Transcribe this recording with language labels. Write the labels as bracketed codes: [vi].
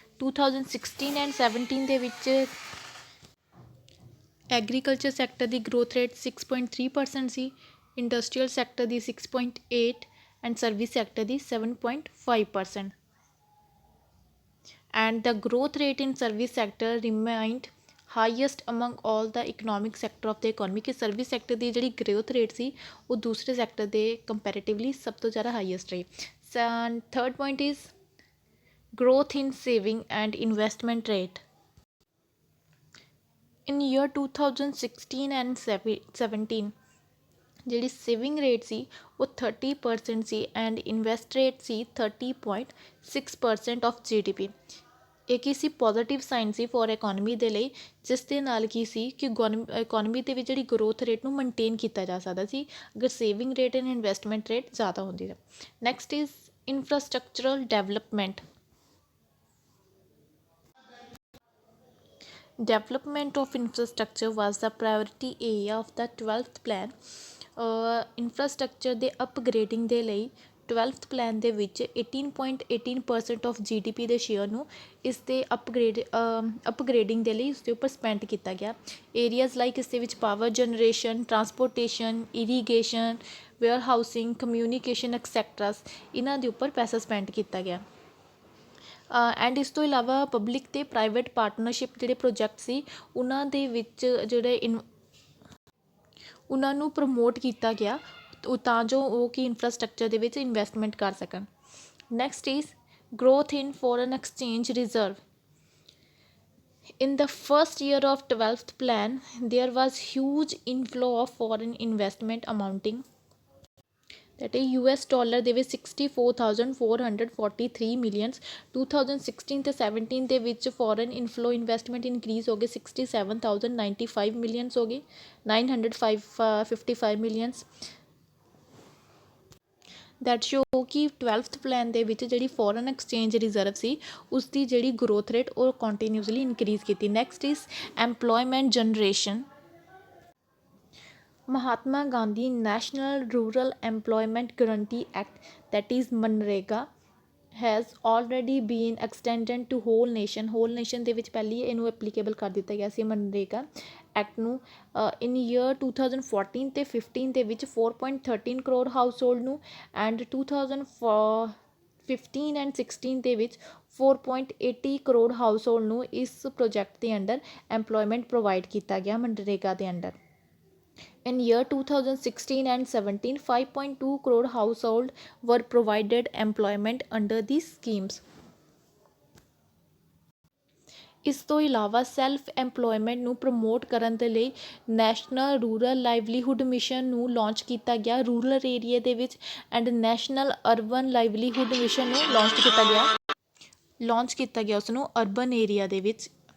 [pa] 2016 and 17 ਦੇ ਵਿੱਚ agriculture sector ਦੀ growth rate 6.3% ਸੀ, industrial sector ਦੀ 6.8 and service sector ਦੀ 7.5%। [en] and the growth rate in service sector remained highest among all the economic sector of the economy [pa] ਕਿ service sector ਦੀ ਜਿਹੜੀ growth rate ਸੀ ਉਹ ਦੂਸਰੇ sector ਦੇ comparatively ਸਭ ਤੋਂ ਜ਼ਿਆਦਾ highest ਰਹੀ। [en] Third point is growth in saving and investment rate. In year 2016 and 17 [pa] ਜਿਹੜੀ ਸੇਵਿੰਗ ਰੇਟ ਸੀ ਉਹ 30% ਸੀ and invest rate ਸੀ 30.6% of GDP। ਇਹ ਕੀ ਸੀ ਪੋਜ਼ੀਟਿਵ ਸਾਈਨ ਸੀ ਫੋਰ ਇਕੋਨਮੀ ਦੇ ਲਈ, ਜਿਸ ਦੇ ਨਾਲ ਕੀ ਸੀ ਕਿ ਇਕੋਨਮੀ ਦੇ ਵਿੱਚ ਜਿਹੜੀ ਗਰੋਥ ਰੇਟ ਨੂੰ ਮੇਨਟੇਨ ਕੀਤਾ ਜਾ ਸਕਦਾ ਸੀ ਅਗਰ saving rate and investment rate ਜ਼ਿਆਦਾ ਹੁੰਦੀ ਹੈ। [en] Next is infrastructural development. Development of infrastructure was the priority area of the 12th plan। [pa] infrastructure ਦੇ upgrading ਦੇ ਲਈ 12th plan ਦੇ ਵਿੱਚ 18.18% ਆਫ GDP ਦੇ ਸ਼ੇਅਰ ਨੂੰ ਇਸ ਦੇ ਅਪਗ੍ਰੇਡਿੰਗ ਦੇ ਲਈ ਉਸ ਦੇ ਉੱਪਰ ਸਪੈਂਡ ਕੀਤਾ ਗਿਆ। ਏਰੀਆਜ਼ ਲਾਈਕ ਇਸ ਦੇ ਵਿੱਚ power generation, transportation, irrigation, wear housing, communication ਐਕਸੈਕਟਰਾਸ ਇਹਨਾਂ ਦੇ ਉੱਪਰ ਪੈਸਾ ਸਪੈਂਡ ਕੀਤਾ ਗਿਆ। ਐਂਡ ਇਸ ਤੋਂ ਇਲਾਵਾ ਪਬਲਿਕ ਅਤੇ ਪ੍ਰਾਈਵੇਟ ਪਾਰਟਨਰਸ਼ਿਪ ਜਿਹੜੇ ਪ੍ਰੋਜੈਕਟ ਸੀ ਉਹਨਾਂ ਦੇ ਵਿੱਚ ਉਹਨਾਂ ਨੂੰ ਪ੍ਰਮੋਟ ਕੀਤਾ ਗਿਆ ਤਾਂ ਜੋ ਉਹ ਕਿ ਇਨਫਰਾਸਟਰਕਚਰ ਦੇ ਵਿੱਚ ਇਨਵੈਸਟਮੈਂਟ ਕਰ ਸਕਣ। [en] Next is growth in foreign exchange reserve। In the first year of 12th plan there was huge inflow of foreign investment amounting that is US dollar ਦੇ ਵਿੱਚ 64,443 millions। [pa] 2016 ਤੇ 17 ਦੇ ਵਿੱਚ ਫੋਰਨ ਇਨਫਲੋ ਇਨਵੈਸਟਮੈਂਟ ਇਨਕਰੀਜ਼ ਹੋ ਗਏ 67,095 millions ਹੋ ਗਏ 955 millions। That show ਕਿ 12th ਪਲਾਨ ਦੇ ਵਿੱਚ ਜਿਹੜੀ ਫੋਰਨ ਐਕਸਚੇਂਜ ਰਿਜ਼ਰਵ ਸੀ ਉਸ ਦੀ ਜਿਹੜੀ ਗਰੋਥ ਰੇਟ ਉਹ ਕੰਟੀਨਿਊਸਲੀ ਇਨਕਰੀਜ਼ ਕੀਤੀ। [en] Next is employment generation. Mahatma Gandhi National Rural Employment Guarantee Act that is Manrega has already been extended to whole nation [pa] ਦੇ ਵਿੱਚ ਪਹਿਲੀ ਇਹਨੂੰ ਐਪਲੀਕੇਬਲ ਕਰ ਦਿੱਤਾ ਗਿਆ ਸੀ ਮਨਰੇਗਾ ਐਕਟ ਨੂੰ ਇਨ ਈਅਰ 2014 ਤੇ 15 ਦੇ ਵਿੱਚ 4.13 ਕਰੋੜ ਹਾਊਸ ਹੋਲਡ ਨੂੰ ਐਂਡ 2015 ਐਂਡ 16 ਦੇ ਵਿੱਚ 4.80 ਕਰੋੜ ਹਾਊਸ ਹੋਲਡ ਨੂੰ ਇਸ ਪ੍ਰੋਜੈਕਟ ਦੇ ਅੰਡਰ ਐਮਪਲੋਇਮੈਂਟ ਪ੍ਰੋਵਾਈਡ ਕੀਤਾ ਗਿਆ ਮਨਰੇਗਾ ਦੇ under. [en] In year 2016 and 17, 5.2 crore households were provided employment under these schemes. [pa] ਇਸ ਤੋਂ ਇਲਾਵਾ ਸੈਲਫ ਐਮਪਲੋਇਮੈਂਟ ਨੂੰ ਪ੍ਰਮੋਟ ਕਰਨ ਦੇ ਲਈ ਨੈਸ਼ਨਲ ਰੂਰਲ ਲਾਈਵਲੀਹੁੱਡ ਮਿਸ਼ਨ ਨੂੰ ਲਾਂਚ ਕੀਤਾ ਗਿਆ ਰੂਰਲ ਏਰੀਆ ਦੇ ਵਿੱਚ and national urban livelihood mission ਨੂੰ ਲਾਂਚ ਕੀਤਾ ਗਿਆ ਉਸ ਨੂੰ ਅਰਬਨ ਏਰੀਆ ਦੇ ਵਿੱਚ।